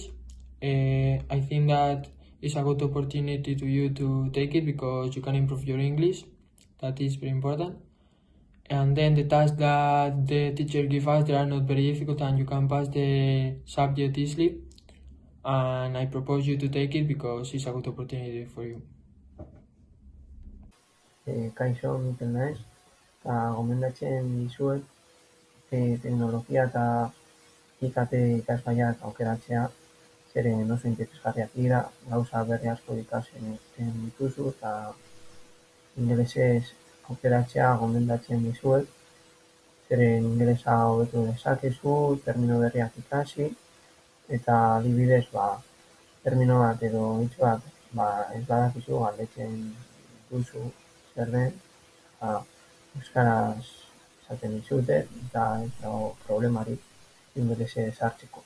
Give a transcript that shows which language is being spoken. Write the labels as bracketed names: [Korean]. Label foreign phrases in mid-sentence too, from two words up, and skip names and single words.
[English] I think that it's a good opportunity to you to take it because you can improve your English. That is very important. And then the tasks that the teacher gives us, they are not very difficult and you can pass the subject easily. And I propose you to take it because it's a good opportunity for you. [Basque] Kaixo, Mikel naiz, eta gomendatzen dizuet teknologia eta IKT ikasgaiak aukeratzea, zeren oso interesgarriak dira, gauza berri asko ikasten dituzu, eta ingelesez aukeratzea gomendatzen dizuet, zeren ingelesa hobetu dezakezu, termino berriak ikasi, eta adibidez, termino bat edo hitz bat, ez badakizu galdetzen duzu zer den, euskaraz esaten dizute, eta ez dago problemarik ingelesez hartzeko.